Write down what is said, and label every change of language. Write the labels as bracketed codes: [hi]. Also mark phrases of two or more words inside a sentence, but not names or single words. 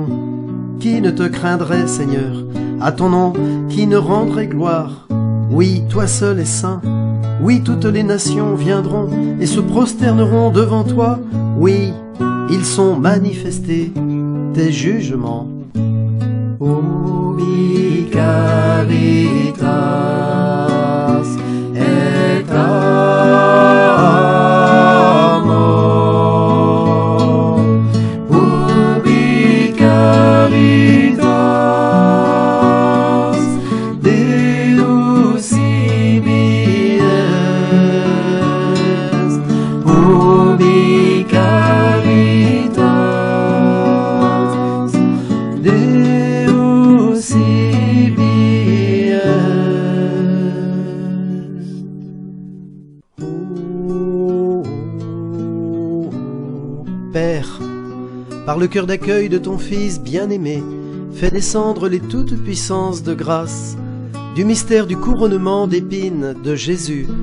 [fr] Qui ne te craindrait, Seigneur, à ton nom, qui ne rendrait gloire? Oui, toi seul es saint. Oui, toutes les nations viendront et se prosterneront devant toi. Oui, ils sont manifestés, tes jugements. [la] Ubi caritas et amor. Ubi caritas Deus ibi est. Ubi caritas Deus ibi est. [fr] Père, par le cœur d'accueil de ton Fils bien-aimé, fais descendre les toutes puissances de grâce du mystère du couronnement d'épines de Jésus,